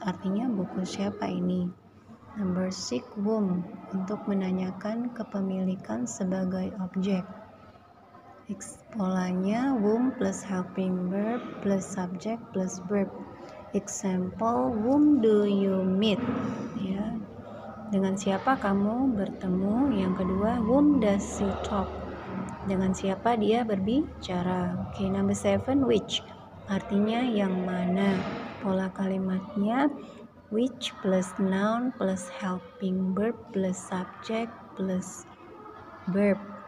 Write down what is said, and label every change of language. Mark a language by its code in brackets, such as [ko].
[id] Artinya buku siapa ini? [en] Number 6, whom, [id] untuk menanyakan kepemilikan sebagai objek. Polanya [en] whom plus helping verb plus subject plus verb. Example, whom do you meet? [id] Ya, dengan siapa kamu bertemu? Yang kedua, [en] whom does he talk? [id] Dengan siapa dia berbicara? Oke, [en] number 7, which? [id] Artinya yang mana? Pola kalimatnya [en] which plus noun plus helping verb plus subject plus verb.